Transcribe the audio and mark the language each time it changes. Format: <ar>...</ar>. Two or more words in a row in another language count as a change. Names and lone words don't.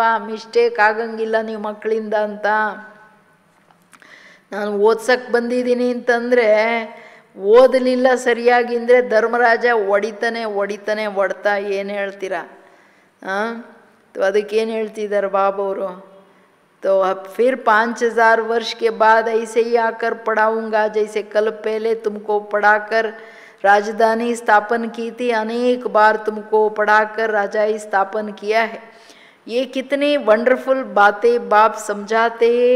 <kn>ಮಿಸ್ಟೇಕ್ ಆಗಂಗಿಲ್ಲ ನೀವು ಮಕ್ಕಳಿಂದ ಅಂತ. ನಾನು ಓದ್ಸಕ್ಕೆ ಬಂದಿದ್ದೀನಿ ಅಂತಂದರೆ ಓದಲಿಲ್ಲ ಸರಿಯಾಗಿ ಅಂದರೆ ಧರ್ಮರಾಜ ಹೊಡಿತಾನೆ ಏನು ಹೇಳ್ತೀರಾ? ಅದಕ್ಕೇನು ಹೇಳ್ತಿದ್ದಾರೆ ಬಾಬವರು?</kn> <hi>तो अब फिर 5000 वर्ष के बाद ऐसे ही आकर पढ़ाऊँगा जैसे कल पहले तुमको पढ़ाकर राजधानी स्थापन की थी, अनेक बार तुमको पढ़ाकर राजाई स्थापन किया है। ये कितनी वंडरफुल बातें बाप समझाते हैं।</hi>